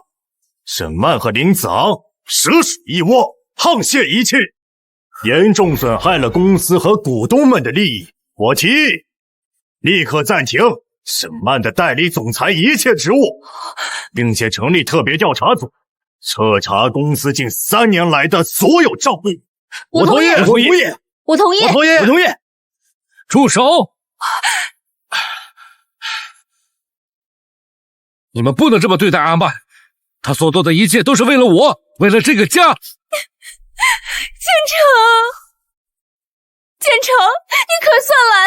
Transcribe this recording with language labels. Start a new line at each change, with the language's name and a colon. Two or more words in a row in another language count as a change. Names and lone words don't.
Chinese: 沈曼和林子昂蛇鼠一窩，沆瀣一氣，嚴重損害了公司和股東們的利益。我提議立刻暫停沈曼的代理總裁一切職務，並且成立特別調查組，徹查公司近3年來的所有賬目。我同意，我同意。住手！你们不能这么对待阿曼，他所做的一切都是为了我，为了这个家。建成，你可算来了！